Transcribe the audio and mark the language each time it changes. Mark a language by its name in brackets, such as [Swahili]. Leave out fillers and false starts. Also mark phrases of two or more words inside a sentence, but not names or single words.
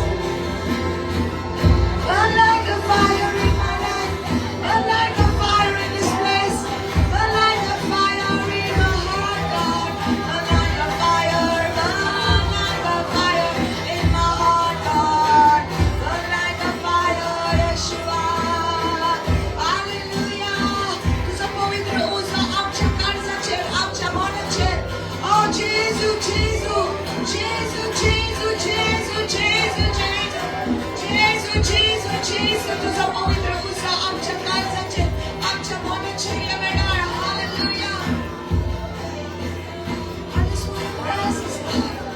[English] Burn like a fire in my life. Burn like a fire in this place. Burn like a fire in my heart, God. Burn like a fire. Burn like a fire in my heart, God. Burn like a fire, Yeshua. Hallelujah. [Konkani] तुझं पवित्र उजवा आमच्या काळजाचेर, आमच्या मनाचेर. [English] Oh, Jesus, Jesus, Jesus, Jesus, Jesus, Jesus, Jesus, Jesus, Jesus, [Konkani] तुझा पवित्र उजवा आमच्या काळजाचेर, आमच्या मनाचेर येणार. [English] Hallelujah. I just want to praise His name.